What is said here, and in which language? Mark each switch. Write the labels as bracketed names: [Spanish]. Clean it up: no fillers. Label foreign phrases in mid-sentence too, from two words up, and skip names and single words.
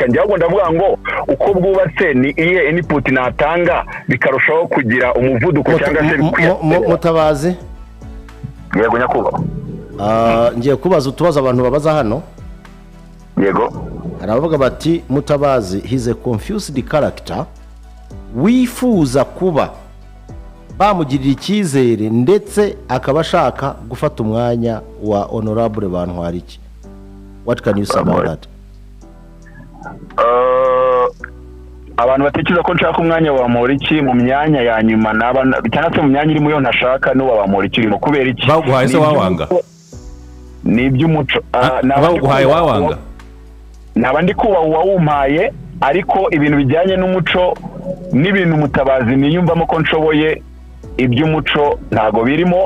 [Kinyarwanda] Njye ahubwo ndavuga ngo uko bwubatse ni iye input natanga bikarushaho kugira umuvuduko cyangwa se Mutabazi. Yego nyakubahwa. Ngiye kubaza utubazo abantu babaza hano. Yego. Aravuga bati Mutabazi [English] he's a confused character, [Kinyarwanda] wifuza kuba bamugirira icyizere ndetse akaba ashaka gufata umwanya wa honorable Bantwariki. [English] What can you say about that? [Kinyarwanda] Abantu batekereza ko nshaka umwanya wa Bamporiki mu myanya ya nyuma cyangwa se mu myanya irimo yo ntashaka no wa Bamporiki irimo kubera iki? Baguhaye se wawanga? Ni iby'umuco. Baguhaye wawanga? Naba ndi kuba uwawumpaye, ariko ibintu bijyanye n'umuco n'ibintu Mutabazi niyumvamo ko nshoboye, iby'umuco ntago birimo.